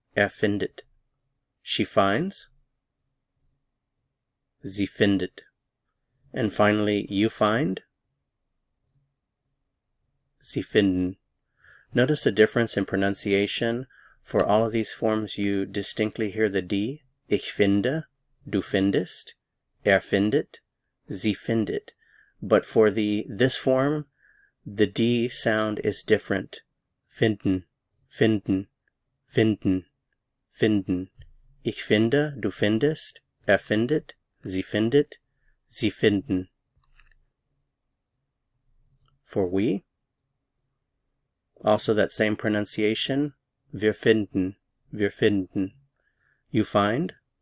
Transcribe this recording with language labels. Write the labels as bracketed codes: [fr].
[de] Findet. [en] She finds. [de] Sie findet. [en] And finally, you find. [de] Sie finden. [en] Notice the difference in pronunciation. For all of these forms, you distinctly hear the D. [de] Ich finde, du findest, findet, sie findet. [en] But for this form, the D sound is different. [de] Finden, finden, finden, finden. Ich finde, du findest, findet, sie findet, sie finden. [en] For we, also that same pronunciation, [de] wir finden, wir finden. [en] You find.